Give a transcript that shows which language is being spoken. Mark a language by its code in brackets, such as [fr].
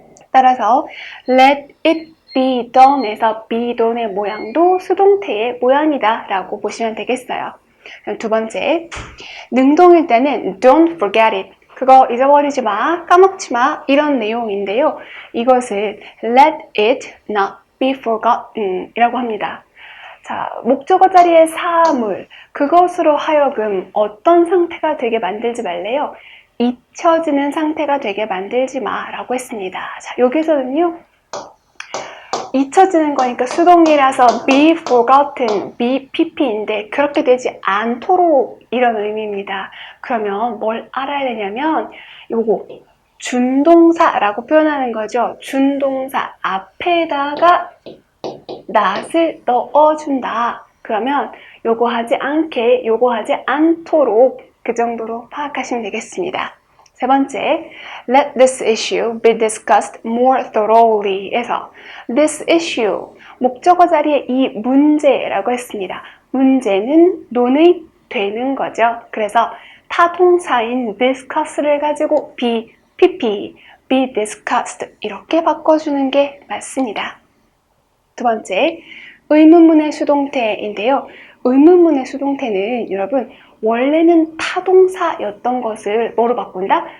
[ko] 따라서 [en] let it be done [ko] 에서 be done의 모양도 수동태의 모양이다 라고 보시면 되겠어요. 두 번째, 능동일 때는 [en] don't forget it. [ko] 그거 잊어버리지 마, 까먹지 마 이런 내용인데요. 이것을 [en] let it not be forgotten [ko] 이라고 합니다. 자, 목적어 자리의 사물, 그것으로 하여금 어떤 상태가 되게 만들지 말래요? 잊혀지는 상태가 되게 만들지 마 라고 했습니다. 자, 여기서는요. 잊혀지는 거니까 수동이라서 be forgotten, be pp인데 그렇게 되지 않도록 이런 의미입니다. 그러면 뭘 알아야 되냐면 요거 준동사라고 표현하는 거죠. 준동사 앞에다가 not을 넣어준다. 그러면 요거 하지 않게, 요거 하지 않도록 그 정도로 파악하시면 되겠습니다. 세 번째, [en] let this issue be discussed more thoroughly 에서 this issue, [ko] 목적어 자리에 이 문제라고 했습니다. 문제는 논의되는 거죠. 그래서 타동사인 discuss를 가지고 be, pp, be discussed 이렇게 바꿔주는 게 맞습니다. 두 번째, 의문문의 수동태인데요. 의문문의 수동태는 여러분 원래는 타동사였던 것을 뭐로 바꾼다?